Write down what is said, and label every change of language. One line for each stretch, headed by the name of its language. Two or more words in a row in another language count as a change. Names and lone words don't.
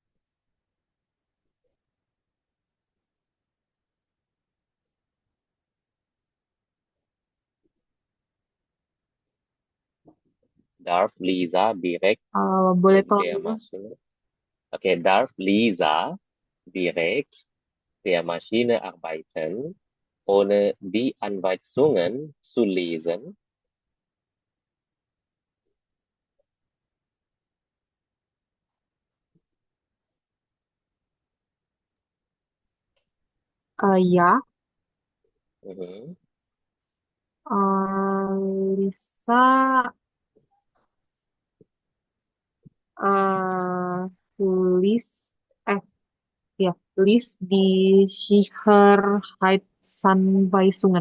German: Darf Lisa direkt
Indonesian: Boleh
German: mit der
Indonesian: tolong
German: Maschine? Okay, darf Lisa direkt der Maschine arbeiten, ohne die Anweisungen zu lesen?
Indonesian: ya, Mhm. Lisa tulis ya list di Sicherheitsanweisungen.